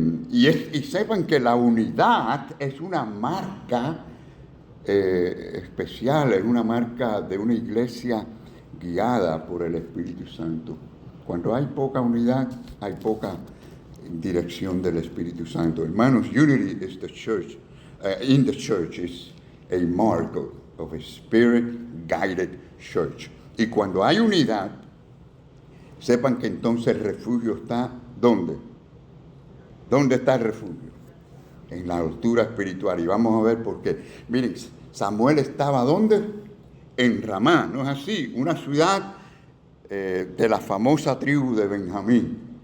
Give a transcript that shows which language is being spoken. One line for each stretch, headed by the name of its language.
Spanish: Y sepan que la unidad es una marca especial, es una marca de una iglesia guiada por el Espíritu Santo. Cuando hay poca unidad, hay poca dirección del Espíritu Santo.
English: Hermanos, unity is the church, in the church is a mark of a spirit-guided church.
Spanish: Y cuando hay unidad, sepan que entonces el refugio está, ¿dónde? ¿Dónde está el refugio? En la altura espiritual. Y vamos a ver por qué. Miren, Samuel estaba, ¿dónde? En Ramá, ¿no es así? Una ciudad de la famosa tribu de Benjamín.